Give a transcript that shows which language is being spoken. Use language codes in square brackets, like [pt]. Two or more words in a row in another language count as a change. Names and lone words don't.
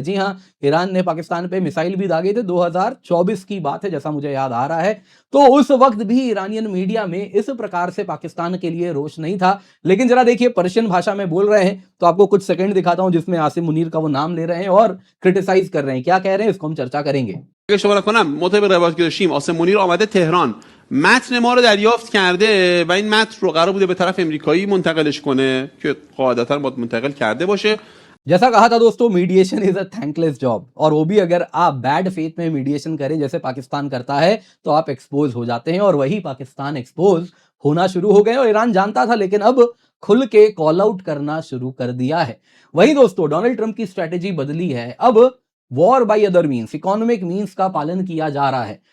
[hi] जी हां, ईरान ने पाकिस्तान पे मिसाइल भी दागे थे, 2024 की बात है जैसा मुझे याद आ रहा है। तो उस वक्त भी [en] Iranian media [hi] में इस प्रकार से पाकिस्तान के लिए रोष नहीं था। लेकिन जरा देखिए पर्शियन भाषा में बोल रहे हैं, तो आपको कुछ सेकंड दिखाता हूं जिसमें आसिम मुनीर का वो नाम ले रहे हैं और क्रिटिसाइज कर रहे हैं। क्या कह रहे हैं इसको हम चर्चा करेंगे। [fa] شماره کنم مطابق روایت که داشتیم آسم منیر آمده تهران، متن ما رو دریافت کرده و این متن رو قرار بوده به طرف امریکایی منتقلش کنه که قاعدتا باید منتقل کرده باشه। [hi] जैसा कहा था दोस्तों, [en] mediation is a thankless job, [hi] और वो भी अगर आप [en] bad faith [hi] में मीडिएशन करें जैसे पाकिस्तान करता है तो आप एक्सपोज हो जाते हैं, और वही पाकिस्तान एक्सपोज होना शुरू हो गए। और ईरान जानता था लेकिन अब खुल के [en] call out [hi] करना शुरू कर दिया है। वही दोस्तों डोनाल्ड ट्रंप की स्ट्रेटेजी बदली है, अब [en] war by other means, economic means [hi] का पालन किया जा रहा है।